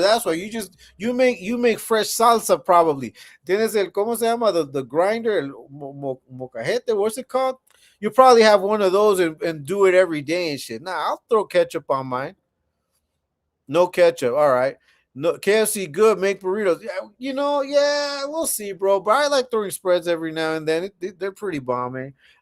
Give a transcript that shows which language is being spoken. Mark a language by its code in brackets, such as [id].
[en] That's why you make fresh salsa probably. [es] Tienes el cómo se llama [en] the grinder, [es] el mocajete. [en] What's it called? You probably have one of those and do it every day and shit. Nah, I'll throw ketchup on mine. No ketchup. All right. No KFC good. Make burritos. Yeah, yeah, we'll see, bro. But I like throwing spreads every now and then. They're pretty bombing.